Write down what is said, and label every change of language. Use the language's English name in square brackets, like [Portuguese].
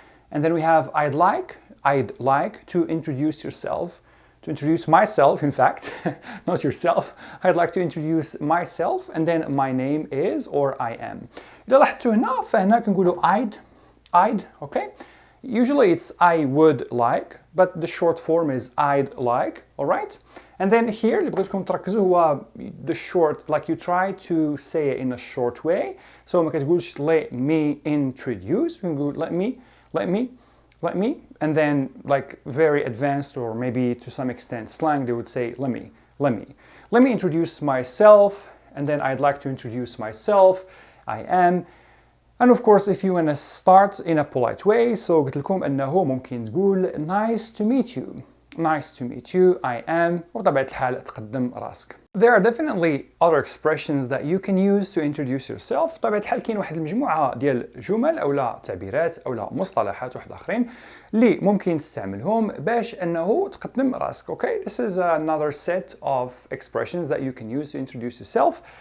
[English] And then we have I'd like to introduce yourself. To introduce myself, in fact, not yourself. I'd like to introduce myself and then my name is or I am. [Arabic] إذا لاحظتوا هنا فهنا كنقولوا [English] I'd, okay? Usually it's I would like, but the short form is I'd like, alright? And then here [Arabic] اللي بغيتكم تركزوا هو [English] the short, like you try to say it in a short way. So [Arabic] ما كتقولش [English] let me introduce, [Arabic] كنقول [English] let me, and then like very advanced or maybe to some extent slang, they would say let me introduce myself, and then I'd like to introduce myself, I am. And of course if you want to start in a polite way, so [Arabic] قلت لكم أنه ممكن تقول [English] nice to meet you, I am [Arabic] وبطبيعة الحال تقدم راسك. [English] There are definitely other expressions that you can use to introduce yourself. [Arabic] بطبيعة الحال كاين واحد المجموعة ديال جمل أو لا تعبيرات أو لا مصطلحات واحد آخرين اللي ممكن تستعملهم باش أنه تقدم راسك. [English] Okay, this is another set of expressions that you can use to introduce yourself.